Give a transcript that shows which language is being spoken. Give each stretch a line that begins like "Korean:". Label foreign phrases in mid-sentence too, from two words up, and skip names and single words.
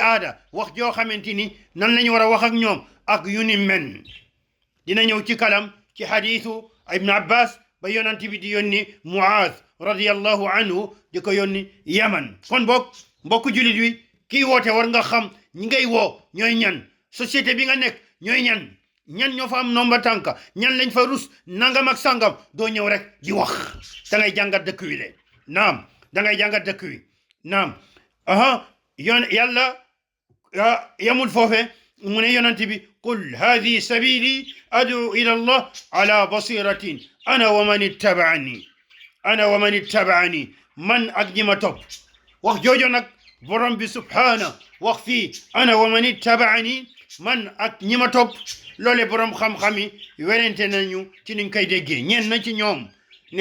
Wolof: aada wax joo xamante ni nan la ñu war a wax ak ñoom ak yu ni men dina ñëw ci kalam ci xadiisu ibn abbas ba yonent bi di yónni muaz
Arabic: رضي الله عنه
Wolof: di ko yónni yaman kon mbokk julit wi kii woote war nga xam ñi ngay woo ñooy ñan société bi nga nekk ñooy ñan ñoo fa am nomba tànka ñan lañ fa rus nangam ak sangam doo ñëw rek di wax da ngay jàngat dëkk wi le naam da ngay jàngat dëkk wi naam yàlla yamul foofe mu ne yonent bi
Arabic: قل هذه سبيلي أدعو إلى الله على بصيرة أنا ومن اتبعني
Wolof: man ak ñi ma topp wax joojo nag borom bi subhaana wax fii
Arabic: أنا ومن اتبعني
Wolof: man ak ñi ma topp loole borom xam-xam yi werante nañu ci niñ koy déggee ñeen na ci ñoom ne